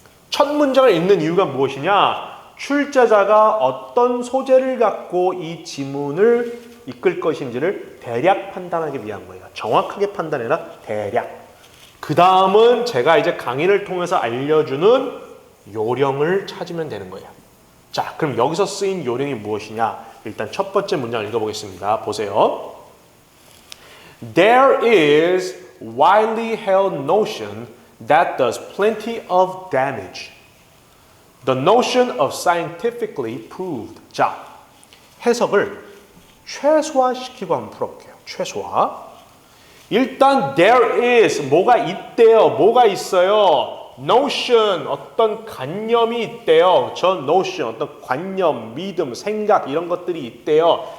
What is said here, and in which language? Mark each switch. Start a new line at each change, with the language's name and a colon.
Korean: 첫 문장을 읽는 이유가 무엇이냐? 출제자가 어떤 소재를 갖고 이 지문을 이끌 것인지를 대략 판단하기 위한 거예요. 정확하게 판단해라. 대략. 그 다음은 제가 이제 강의를 통해서 알려주는 요령을 찾으면 되는 거예요. 자, 그럼 여기서 쓰인 요령이 무엇이냐? 일단 첫 번째 문장을 읽어보겠습니다. 보세요.
English: There is widely held notion that does plenty of damage. The notion of scientifically proved.
Korean: 자, 해석을 최소화시키고 한번 풀어볼게요. 최소화. 일단 there is 뭐가 있대요. 뭐가 있어요. notion 어떤 관념이 있대요. 저 notion 어떤 관념, 믿음, 생각 이런 것들이 있대요.